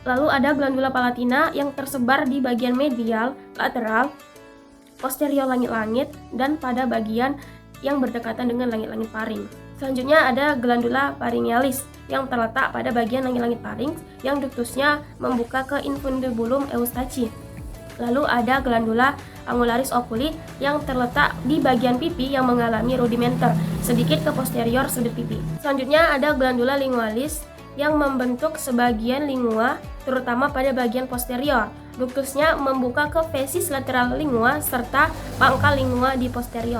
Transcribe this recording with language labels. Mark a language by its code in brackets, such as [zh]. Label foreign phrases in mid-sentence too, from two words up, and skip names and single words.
[id] Lalu ada [la] glandula palatina [id] yang tersebar di bagian medial, lateral, posterior langit-langit, dan pada bagian yang berdekatan dengan langit-langit faring. Selanjutnya ada [la] glandula pharyngealis [id] yang terletak pada bagian langit-langit faring yang duktusnya membuka ke [la] infundibulum eustachi. [id] Lalu ada [la] glandula angularis oculi [id] yang terletak di bagian pipi yang mengalami rudimenter sedikit ke posterior sudut pipi. Selanjutnya ada [la] glandula lingualis [id] yang membentuk sebagian lingua terutama pada bagian posterior. Duktusnya membuka ke fesis lateral lingua serta pangkal lingua di posterior.